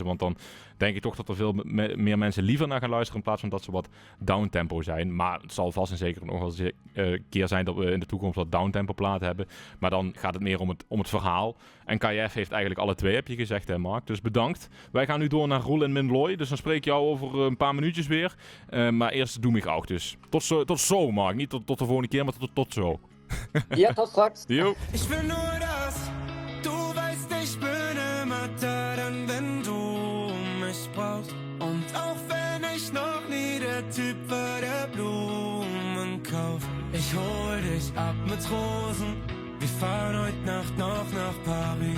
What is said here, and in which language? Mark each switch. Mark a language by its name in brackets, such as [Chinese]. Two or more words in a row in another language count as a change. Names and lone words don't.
[Dutch] Want dan denk ik toch dat er veel meer mensen liever naar gaan luisteren in plaats van dat ze wat downtempo zijn. Maar het zal vast en zeker nog wel eens een keer zijn dat we in de toekomst wat downtempo platen hebben. Maar dan gaat het meer om het verhaal. En KF heeft eigenlijk alle twee, heb je gezegd, hè Mark. Dus bedankt. Wij gaan nu door naar Roel en Minloy. Dus dan spreek ik jou over een paar minuutjes weer. Maar eerst Doe mich auch. Dus tot zo, Mark. Niet tot de volgende keer, maar tot zo. Ja, tot straks. Jo. [German] Ich will nur, dass du weißt, ich bin immer da, dann wenn du mich brauchst. Und auch wenn ich noch nie der Typ war, der Blumen kauft. Ich hol dich ab mit Rosen. Wir fahren heute Nacht noch nach Paris.